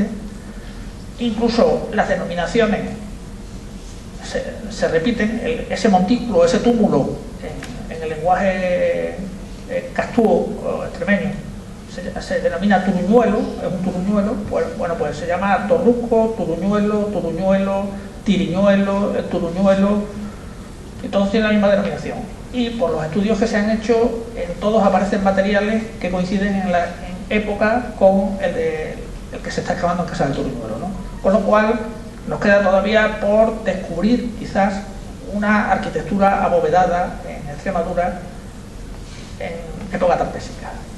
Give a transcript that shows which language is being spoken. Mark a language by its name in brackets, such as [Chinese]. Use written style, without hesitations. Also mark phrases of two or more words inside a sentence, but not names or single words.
[Spanish] Incluso las denominaciones se repiten, ese montículo, ese túmulo en el lenguaje castúo o extremeño se denomina turuñuelo, es un turuñuelo, pues se llama torrusco, turuñuelo, tiriñuelo, turuñuelo, y todos tienen la misma denominación. Y por los estudios que se han hecho, en todos aparecen materiales que coinciden en época con el que se está excavando en Casa del Turuñuelo, ¿no? Con lo cual nos queda todavía por descubrir quizás una arquitectura abovedada en Extremadura en época tartésica.